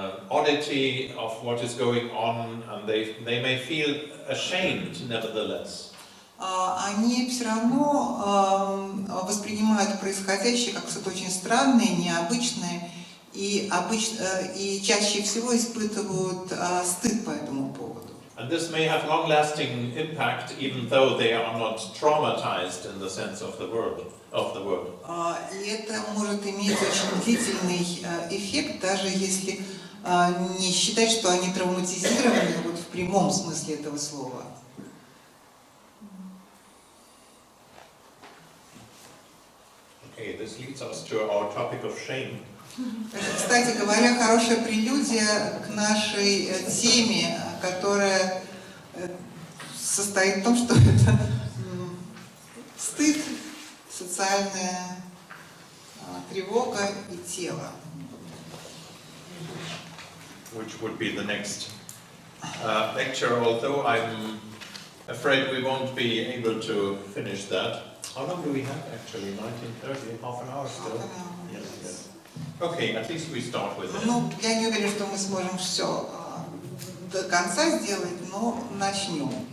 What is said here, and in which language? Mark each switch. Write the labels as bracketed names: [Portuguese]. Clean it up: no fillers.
[English] oddity of what is going on, and they may feel ashamed nevertheless. [Russian] Они все равно воспринимают происходящее как что-то очень странное, необычное, и чаще всего испытывают стыд по этому поводу. [English] And this may have long-lasting impact, even though they are not traumatized in the sense of the word. [Russian] И это может иметь очень длительный эффект, даже если не считать, что они травматизированы вот в прямом смысле этого слова. [English] Okay, this leads us to our topic of shame. [Russian] Кстати говоря, хорошая прелюдия к нашей теме, которая состоит в том, что это стыд, социальная тревога и тело. [English] Which would be the next lecture, although I'm afraid we won't be able to finish that. How long do we have actually? 19:30, half an hour still? Yes. Okay, at least we start with it. [Russian] Ну, я не уверена, что мы сможем все до конца сделать, но начнем.